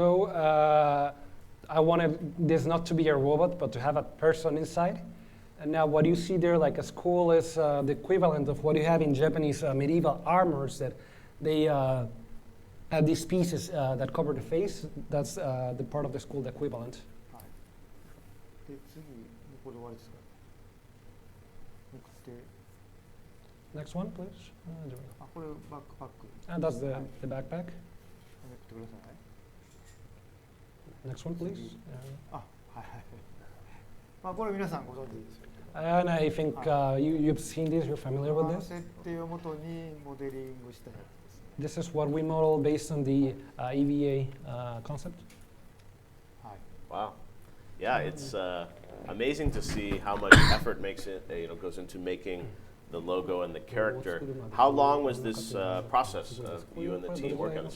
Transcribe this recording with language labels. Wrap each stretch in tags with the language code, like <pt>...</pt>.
<en>So I wanted this not to be a robot, but to have a person inside. And now what you see there, like a skull, is the equivalent of what you have in Japanese medieval armors. That they have these pieces that cover the face. That's the part of the skull, the equivalent.</en> <ja>はい、で次これで終わりですか。で</ja> <en>Next one, please. There we go.</en> <ja>これバックパック。</ja> <en>And that's the backpack.</en> <ja>めくってください。</ja> <en>Next one, please.</en> <ja>はいはい。これ皆さんご存知ですよ。</ja> <en>And I think you've seen this. You're familiar with this.</en> <ja>設定をもとにモデリングしたやつですね。</ja> <en>This is what we modeled based on the EVA concept.</en> <ja>はい。</ja> <en>Wow. Yeah, it's amazing to see how much effort goes into making the logo and the character. How long was this process of you and the team working on this?</en>